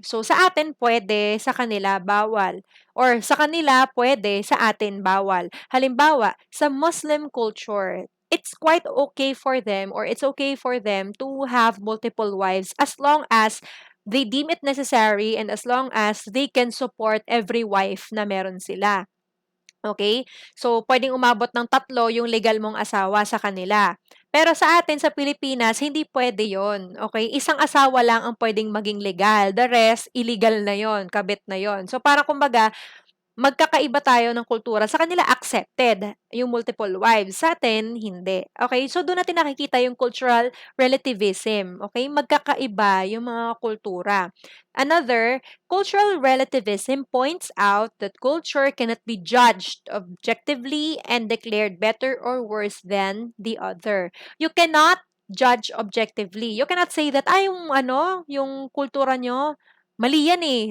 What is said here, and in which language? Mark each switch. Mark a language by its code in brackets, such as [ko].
[tl] So, sa atin pwede, sa kanila bawal. Or sa kanila pwede, sa atin bawal. Halimbawa, sa [en] Muslim culture, it's quite okay for them or it's okay for them to have multiple wives as long as they deem it necessary and as long as they can support every wife [tl] na meron sila. Okay? So, pwedeng umabot ng 3 yung legal mong asawa sa kanila. Pero sa atin, sa Pilipinas, hindi pwede yon. Okay? Isang asawa lang ang pwedeng maging legal. The rest, illegal na yon, kabit na yon. So, para kumbaga, magkakaiba tayo ng kultura. Sa kanila, accepted yung multiple wives. Sa atin, hindi. Okay? So, doon natin nakikita yung cultural relativism. Okay? Magkakaiba yung mga kultura. [en] Another, cultural relativism points out that culture cannot be judged objectively and declared better or worse than the other. You cannot judge objectively. You cannot say that, [tl] yung kultura nyo, mali yan eh.